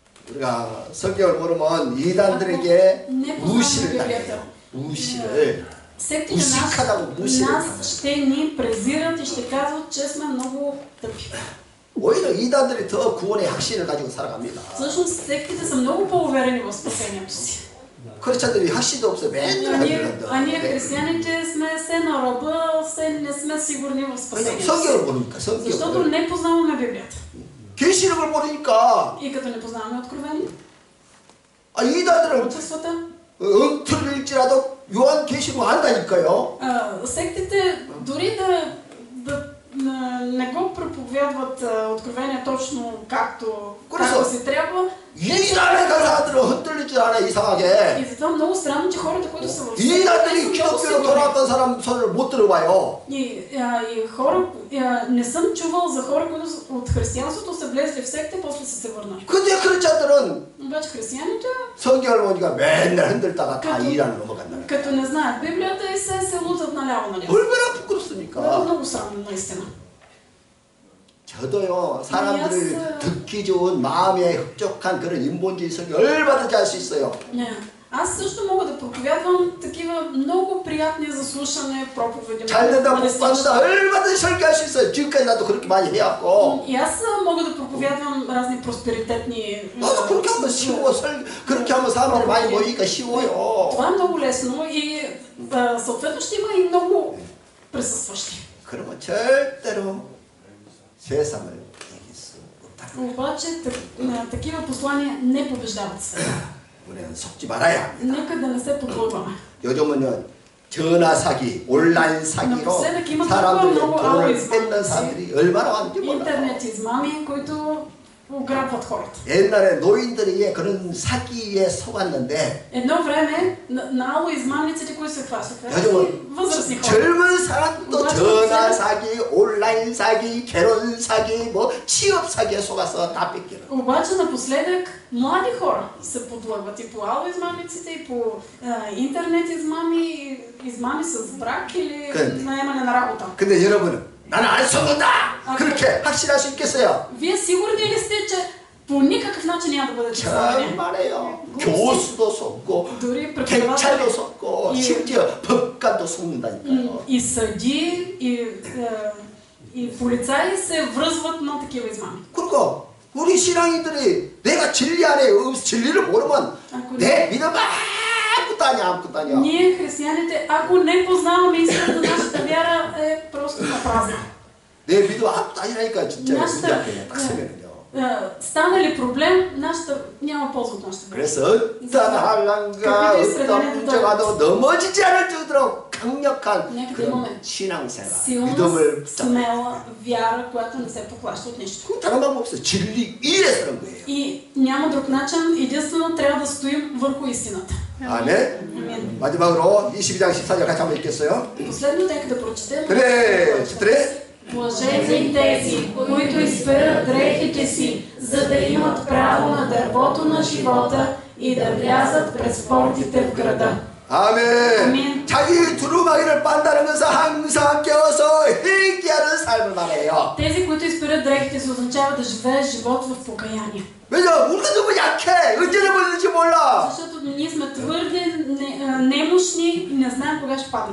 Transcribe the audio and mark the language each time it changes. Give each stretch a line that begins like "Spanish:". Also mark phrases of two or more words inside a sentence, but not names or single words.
Korean: 우리가 성경을 모르면 이단들에게 무시를 당해요. 무시를. Сектите 무식하다고 무시를
Bulgarian: нас
Korean: 당해요.
Bulgarian: ще ни презират и ще казват, че сме много тъпи.
Korean: 오히려 이단들이 더 구원의 확신을 가지고 살아갑니다.
Bulgarian: Всъщност сектите са много по-уверени в спасението си.
Korean: 크리스찬들이 확신도 없어. 맨날
Bulgarian: А ние
Korean: 흔들흔들.
Bulgarian: християните сме все на ръба, все не сме сигурни в спасението си.
Korean: 성경을 모르니까
Bulgarian: Защото
Korean: 성경을.
Bulgarian: не познаваме Библията.
Korean: 계시록을 모르니까
Bulgarian: И като не познаваме Откровение,
Korean: 이단들은
Bulgarian: пророчествата,
Korean: 엉터리일지라도 요한 계시록 안다니까요.
Bulgarian: сектите дори да не го проповядват Откровение точно както си трябва.
Korean: 이단에 간 사람들은 흔들리지 않아 이상하게.
Bulgarian: И затова много странно, че хората, които са в
Korean: 이단들이 기독교로 돌아왔던 사람 손을 못 들어봐요.
Bulgarian: И хора, не съм чувал за хора, които от християнството са влезли в секта и после са се върнали.
Korean: 근데 크리스찬들은
Bulgarian: Обаче християните,
Korean: 성경을 보니까 맨날 흔들다가 다 이란을 넘어간다는 거예요.
Bulgarian: като не знаят Библията и се лутат наляво надясно.
Korean: 얼마나
Bulgarian: Това е
Korean: 부끄럽습니까?
Bulgarian: много срамно, наистина.
Korean: 저도요 사람들을 듣기 좋은 마음에 흡족한 그런 인본주의 설교 얼마든지 할 수 있어요.
Bulgarian: Аз също мога да проповядвам такива много приятни за слушане проповеди.
Korean: 잘 된다 못 받는다 얼마든지 설교할 수 있어요. 지금까지 나도 그렇게 많이 해왔고.
Bulgarian: И аз мога да проповядвам разни просперитетни.
Korean: 나도 그렇게 하면 쉬워. 그렇게 하면 사람들이 많이 모이니까 쉬워요.
Bulgarian: Това е много лесно и съответно ще има и много присъстващи.
Korean: 그러면 절대로 세상을 이길 수 없다.
Bulgarian: Обаче такива послания не побеждават света.
Korean: 우리는 속지 말아야 합니다.
Bulgarian: Нека да не се подлъгваме.
Korean: 요즘은요 전화 사기, 온라인 사기로 사람들이 돈을 뺏는 사람들이 얼마나 많은지 몰라요.
Bulgarian: интернет измами, които ограбват хората.
Korean: 옛날에 노인들이 그런 사기에 속았는데
Bulgarian: Едно време наало измамниците, които се хващаха, възрастни хора.
Korean: 젊은 사람도 전화 사기, 온라인 사기, 결혼 사기, 뭐 취업 사기에 속아서 다 뺏기는.
Bulgarian: Обаче напоследък млади хора се подлъгват и по ало измамниците, и по интернет измами, измами с брак или наемане на работа.
Korean: 근데 여러분은 나는 안 속는다! 그렇게 확신할 수 있겠어요?
Bulgarian: Вие сигурни ли сте, че по никакъв начин няма да бъдете измамени?
Korean: 정말이에요. 교수도 속고, 경찰도 속고, 심지어 법관도 속는다니까요.
Bulgarian: И съди, и полицаи се връзват на такива измами.
Korean: 그러니까 우리 신앙인들이 내가 진리 안에 진리를 모르면 내 믿음 아무것도 아니야. Ние, християните, ако не познаваме истината, нашата вяра е просто напразна. 내 믿음 아무것도 아니라니까 진짜 문제야. 딱 서면은요.
Bulgarian: Стане ли проблем, няма полза от нашата вяра.
Korean: 그래서 어떤 한란과 어떤 문제가 넘어지지 않을 정도로 강력한 그런 신앙생활, 믿음을
Bulgarian: смела вяра, която не се поклаща от нищо.
Korean: 다른 방법 없어요. 진리 위에 서는 거예요.
Bulgarian: И няма друг начин, единствено трябва да стоим върху истината.
Korean: 아멘. 마지막으로 22장 14절 같이 한번 읽겠어요?
Bulgarian: Последно, нека да прочетем.
Korean: 그래.
Bulgarian: Блажени тези, които изперат дрехите си, за да имат право на дървото на живота и да влязат през портите в града.
Korean: 아멘. 자기 두루마기를 빤다는 것은 항상 깨어서 회개하는 삶을 말해요.
Bulgarian: Тези, които изперат дрехите си, означава да живееш живот в покаяние.
Korean: 왜냐? 우리가 너무 약해. 언제 넘어질지 몰라.
Bulgarian: Защото ние сме твърде немощни и не знаем кога ще паднем.